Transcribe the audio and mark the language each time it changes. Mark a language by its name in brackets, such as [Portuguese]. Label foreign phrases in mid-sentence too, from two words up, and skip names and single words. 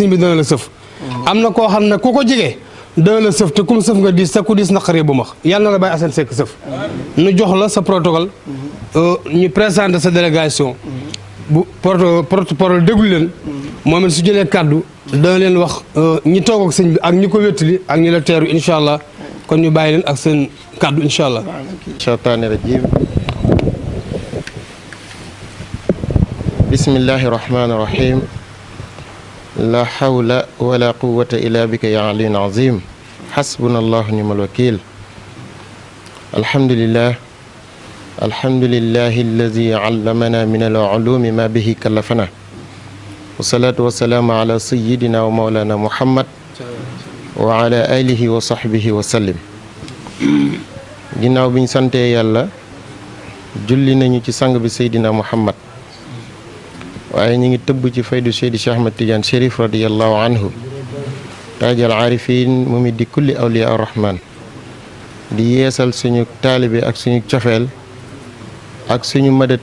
[Wolof] bi dana la sëf am na koo xam ne ku ko jege dana la sëf te kum sëf nga diis te ku diis naqaree bu max yàlla na la bàyyi Assane Seck sëf nu jox la sa protocole ñu présenter sa délégation bu porte-parole déglu leen moom it su jëlee kàddu dana leen wax ñi toog ak sëñ bi ak ñi ko wéttali ak ñi la teeru [Arabic] إن شاء الله [Wolof] kon ñu bàyyi leen ak seen kàddu [Arabic] إن شاء الله. الشيطان الرجيم بسم الله الرحمن الرحيم لا حول ولا قوة إلا بك يا علي عظيم حسبنا الله نعم الوكيل الحمد لله الحمد لله الذي علمنا من العلوم ما به كلفنا والصلاة والسلام على سيدنا ومولانا محمد وعلى آله وصحبه وسلم [Wolof] ginnaaw bi ñu santee yàlla julli nañu ci sang bi seydina muhammad waaye ñu ngi tëbb ci faydu seydi Cheikh Ahmad Tidiane Chérif [Arabic] رضي الله عنه تاج العارفين [Wolof] mu mi di [Arabic] كل أولياء الرحمن [Wolof] di yeesal suñu taalibe ak suñu cofeel ak suñu mëdët